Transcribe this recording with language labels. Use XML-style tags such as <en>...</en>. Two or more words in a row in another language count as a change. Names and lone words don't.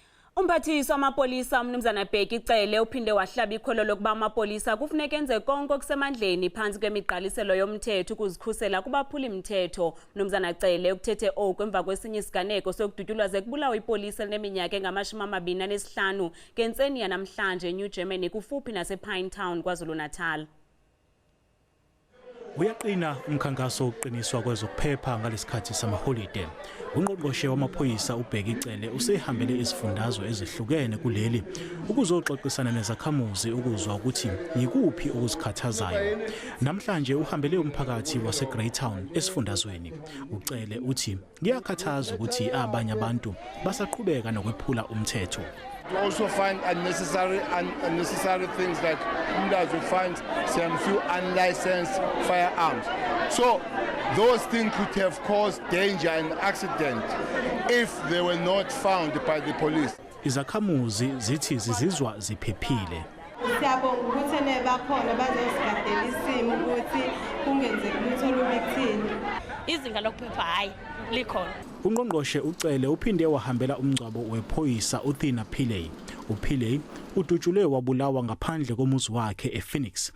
<xh>Umphathiswa amapolisa Umnumzana Bheki Cele uphinde wahlaba ikhwelo lokuba amapolisa kufuneke enze konke okusemandleni phantsi kwemigqaliselo yomthetho ukuzikhusela kubaphuli mthetho. Umnumzana Cele ukuthethe oku emva kwesinye isiganeko sokudutyulwa kubulawe ipolisa elineminyaka engamashumi 25 ngentseni yanamhlanje eNew Germany kufuphi nasePinetown Kwazulu Natal.</xh> <zu>Uyaqina umkhankaso wokuqiniswa kwezokuphepha ngalesikhathi samaholide. Ungqongqoshe wamaphoyisa uBheki Cele usehambele izifundazwe ezihlukene kuleli ukuzoxoxisana nezakhamuzi ukuzwa ukuthi yikuphi okuzikhathazayo. Namhlanje uhambele umphakathi waseGreytown esifundazweni. uCele uthi kuyakhathaza ukuthi abanye abantu basaqhubeka nokwephula umthetho.</zu> <en>We also find unnecessary things like we find some few unlicensed firearms. So those things could have caused danger and accident if they were not found by the police.</en> <zu>Izakhamuzi zithi zizizwa ziphephile. Siyabonga ukuthi nebakhona bazosigadela isimo ukuthi kungenzeki lutho lubekuthini. Izinga lokuphepha hayi likhona. Ungqongqoshe uCele uphinde wahambela umngcwabo wephoyisa uthi uphile udutyulwe wabulawa ngaphandle komuzi wakhe ePhoenix.</zu>